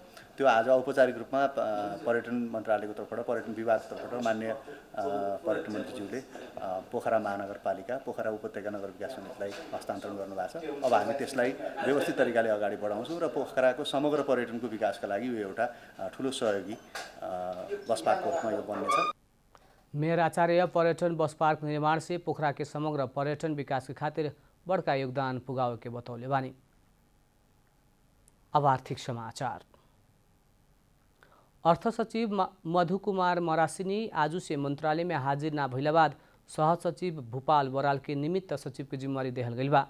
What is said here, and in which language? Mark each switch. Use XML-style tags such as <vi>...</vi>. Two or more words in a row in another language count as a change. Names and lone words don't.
<ne>त्यो आज औपचारिक रूपमा पर्यटन मन्त्रालयको तर्फबाट, पर्यटन विभागको तर्फबाट माननीय पर्यटन मन्त्रीज्यूले पोखरा महानगरपालिका, पोखरा उपत्यका नगर विकास समितिलाई हस्तान्तरण गर्नुभएको छ। अब हामी त्यसलाई व्यवस्थित तरिकाले अगाडि बढाउँछौँ र पोखराको समग्र पर्यटनको विकासका लागि यो एउटा ठुलो सहयोगी बस पार्कको रूपमा यो बन्नेछ।</ne> <bho>मेयर आचार्य पर्यटन बस पार्क निर्माण से पोखरा के समग्र पर्यटन विकास के खातिर बड़का योगदान पुगावे के बतौले बानी।</bho> <ne>अब आर्थिक समाचार।</ne> <bho>अर्थ सचिव मधु कुमार मरासिनी आज से मंत्रालय में हाजिर ना भइला बाद सह सचिव भूपाल बराल के निमित्त सचिव की जिम्मेवारी देहल गई बा।</bho>